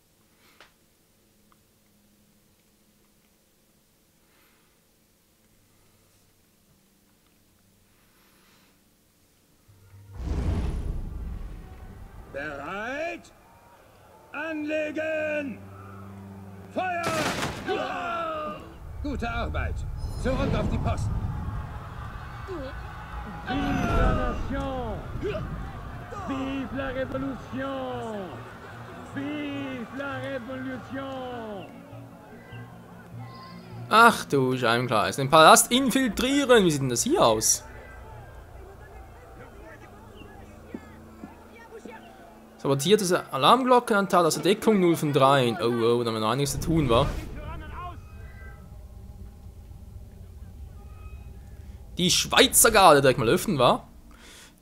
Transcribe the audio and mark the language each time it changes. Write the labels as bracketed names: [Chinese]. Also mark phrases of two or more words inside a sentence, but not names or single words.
[German] Bereit? Anlegen! Feuer! Gute Arbeit. Zurück auf die Posten. [French] Vive la Nation! Vive la Révolution! Vive la Révolution! [German] Ach du Scheibenkleis, den Palast infiltrieren. Wie sieht denn das hier aus? Sabotiertes Alarmglockenanteil aus der Deckung 0 von 3. Oh, oh, da haben wir noch einiges zu tun, wa? Die Schweizer Garde direkt mal öffnen, wa?